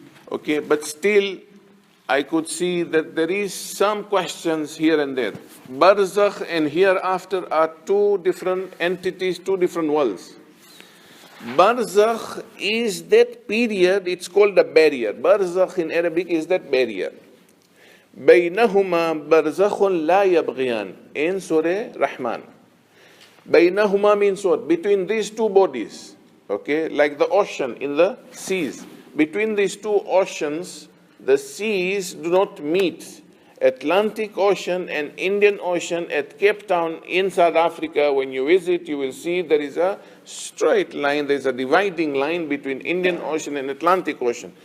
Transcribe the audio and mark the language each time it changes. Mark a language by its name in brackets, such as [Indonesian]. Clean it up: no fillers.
[English] Okay, but still I could see that there is some questions here and there. Barzakh and hereafter are two different entities, two different worlds. Barzakh is that period, it's called a barrier. Barzakh in Arabic is that barrier. [Arabic] بينهما برزخ لا يبغيان [English] in Surah Rahman. بينهما means what? Between these two bodies, okay, like the ocean in the seas. Between these two oceans, the seas do not meet. Atlantic Ocean and Indian Ocean at Cape Town in South Africa, when you visit, you will see there is a straight line, there is a dividing line between Indian Ocean and Atlantic Ocean.